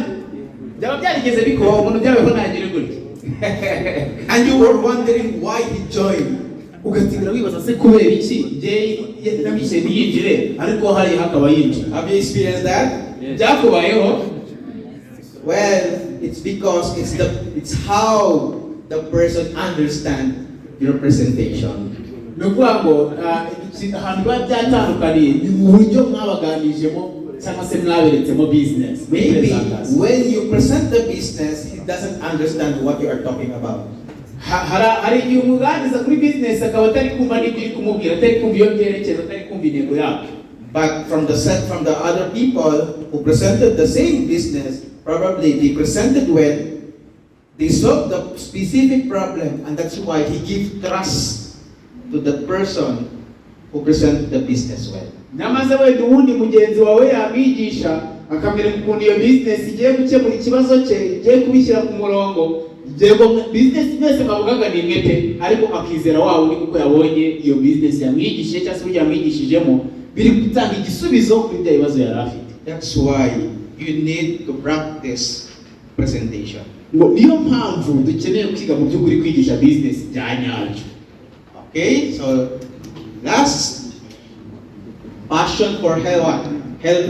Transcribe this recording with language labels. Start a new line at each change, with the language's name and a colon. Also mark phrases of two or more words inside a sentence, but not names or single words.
Kinyarwanda: Byaba byarigeze bikubaho umuntu byabeho ntagire gutya.
English: And you were wondering why he joined.
Kinyarwanda: Ugatingira wibaza se kubera iki je namishe niyinjire ariko hari hakaba yinjira.
English: Have you experienced that?
Kinyarwanda: Byakubayeho?
English: Well, it's because it's how the person understand your presentation.
Kinyarwanda: nukuvuga ngo ahantu biba byatandukaniye ni mu buryo mwabaganijemo cyangwa se mwaberetsemo business.
English: Maybe when you present the business, he doesn't understand what you are talking about.
Kinyarwanda: hari igihe umuganiriza kuri business akaba atari kumva n'ibyo uri kumubwira, atari kumva iyo byerekeza, atari kumva intego yabyo.
English: But from the other people who presented the same business, probably they presented well, they solved the specific problem, and that's why he gives trust to the person who presented the business well.
Kinyarwanda: Namaze wenda uwundi mugenzi wawe yamwigisha akamenya ukuntu iyo business igiye gukemura ikibazo cye, igiye kubishyira ku murongo, yego business byose bavugaga ni mwete, ariko akizera wawe ni kuko yabonye iyo business yamwigishije cyangwa se uburyo yamwigishijemo biri gutanga igisubizo kuri bya bibazo yari afite.
English: That's why you need to practice presentation.
Kinyarwanda: Niyo mpamvu dukeneye kwiga mu by'ukuri kwigisha business bya nyabyo.
English: Okay, so last, passion for helping